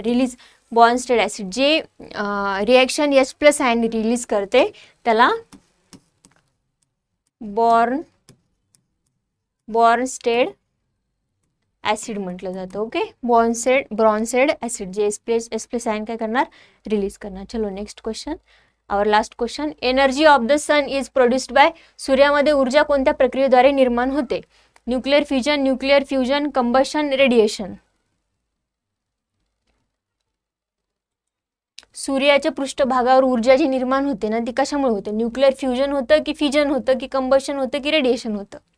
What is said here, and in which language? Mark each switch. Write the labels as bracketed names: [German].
[Marathi] Release बॉर्नस्टेड acid, जे reaction H+ ion release करते त्याला बॉर्नस्टेड ॲसिड म्हटलं जातं. ओके. ब्रॉन्सेड ॲसिड, जे H+ आयन काय करणार, रिलीज करणार. [English] चलो next question, our last question. Energy of the sun is produced by. [Marathi] सूर्यामध्ये ऊर्जा कोणत्या प्रक्रियेद्वारे निर्माण होते? Nuclear fusion, nuclear fusion, combustion, radiation. सूर्याच्या पृष्ठभागावर ऊर्जा जी निर्माण होते ना, ती कशामुळे होते? न्यूक्लिअर फ्युजन होतं की फिजन होतं की कंबशन होतं की रेडिएशन होतं?